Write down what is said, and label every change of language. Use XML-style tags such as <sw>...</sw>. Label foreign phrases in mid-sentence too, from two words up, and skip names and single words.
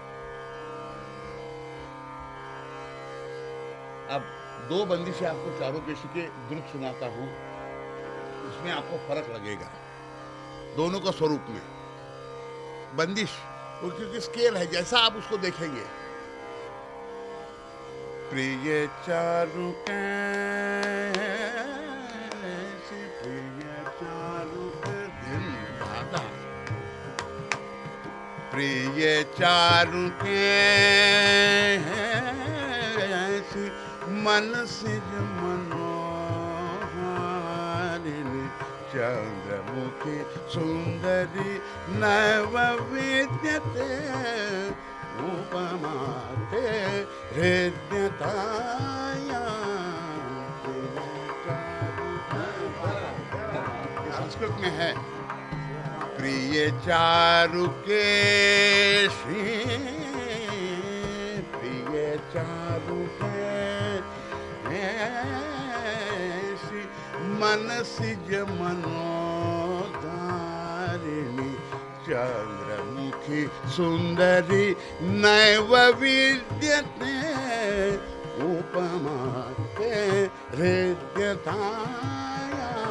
<hi>अब दो बंदिशें आपको चारुकेशी के द्रुत सुनाता हूं, उसमें आपको फर्क लगेगा दोनों का स्वरूप में. बंदिश वो क्योंकि स्केल है, जैसा आप उसको देखेंगे.</hi> <sa>प्रिय चारु प्रिय चारु के मन सिज मनोहारिणी चंद्रमुखी सुंदरी नव विद्यते उपमाते हृदयताया.</sa> <hi>संस्कृत में है</hi> <sa>प्रिय चारुकेशी, प्रिय चारुकेशी मन सिज मनोधारिणी चंद्रमुखी सुंदरी नैव विद्यते उपमाते हृदयताया.</sa>